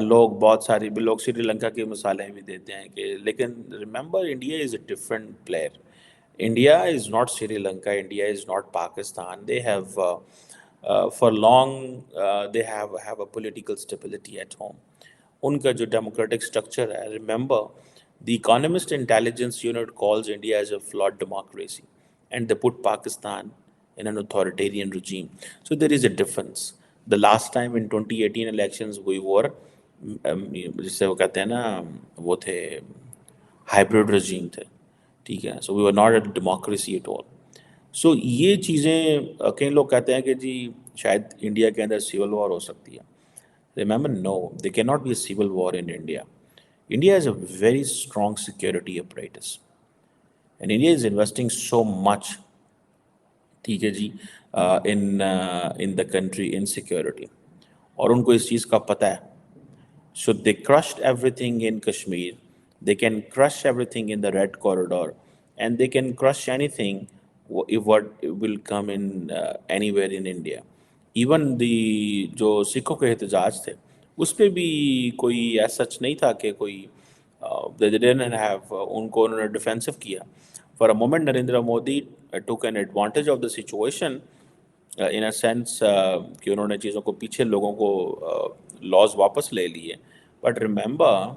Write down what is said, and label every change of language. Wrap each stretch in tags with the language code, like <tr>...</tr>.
<ur>لوگ بہت ساری لوگ سری لنکا کی مثالیں بھی دیتے ہیں کہ، لیکن</ur> <en>Remember India is a different player. India is not Sri Lanka, India is not Pakistan. They have for long they have a political stability at home.</en> <ur>ان کا جو ڈیموکریٹک اسٹرکچر ہے،</ur> <en>Remember the Economist Intelligence Unit calls India as a flawed democracy, and they put Pakistan in an authoritarian regime. So there is a difference. The last time in 2018 elections we were</en> <ur>جسے وہ کہتے ہیں نا وہ تھے hybrid رجیم تھے ٹھیک ہے</ur> <en>so we were not a democracy at all</en> <ur>سو یہ چیزیں کئی لوگ کہتے ہیں کہ جی شاید انڈیا کے اندر سول وار ہو سکتی ہے</ur> <en>remember now they can not be a civil war in India India is a very strong security apparatus and India is investing so much</en> <ur>ٹھیک ہے جی</ur> <en>in the country in security</en> <ur>اور ان کو اس چیز کا پتہ ہے</ur> <en>So they crushed everything in Kashmir. They can crush everything in the Red Corridor, and they can crush anything if what will come in anywhere in India. Even the</en> <ur>جو سکھوں کے احتجاج تھے اس پہ بھی کوئی ایسا سچ نہیں تھا کہ کوئی</ur> <en>they didn't have</en> <ur>ان کو انہوں نے ڈیفینسو کیا.</ur> <en>For a moment</en> <ur>Narendra Modi</ur> <en>took an advantage of the situation in a sense</en> <ur>کہ انہوں نے چیزوں کو پیچھے لوگوں کو لاز واپس لے لیے بٹ ریمبر</ur>